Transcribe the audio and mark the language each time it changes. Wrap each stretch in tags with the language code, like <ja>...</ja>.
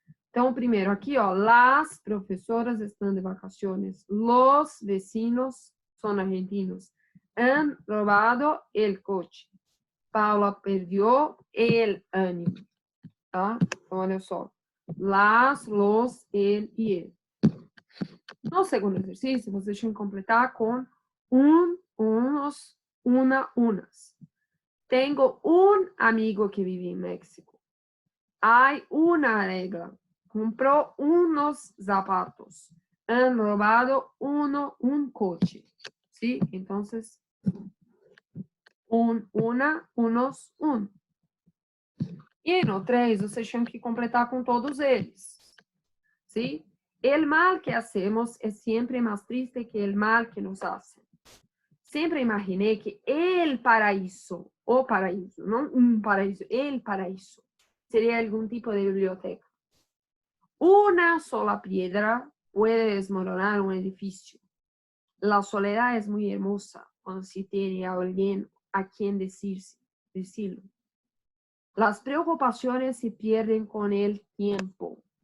<pt>Então, primeiro aqui, ó,</pt> <es>las professoras estão de vacaciones, los vecinos são argentinos, han robado el coche, Paula perdió el ánimo,</es> <pt>tá? Então, olha só, las, los, el e ele. No segundo exercício, você tinha que completar com unos, unas.</pt> <es>Tengo un amigo que vive en México. Hay una regla. Compró unos zapatos. Han robado un coche. ¿Sí? Entonces, una, unos, un.</es> <pt>E no 3, você tinha que completar com todos eles.</pt> <es>¿Sí? El mal que hacemos es siempre más triste que el mal que nos hacen.</es> <pt>Sempre imaginei que el paraíso, o paraíso, não um paraíso, el paraíso, seria algum tipo de biblioteca.</pt> <es>Una sola piedra puede desmoronar un edificio. La soledad es muy hermosa cuando se tiene a alguien a quien decirlo. Las preocupaciones se pierden con el tiempo.</es>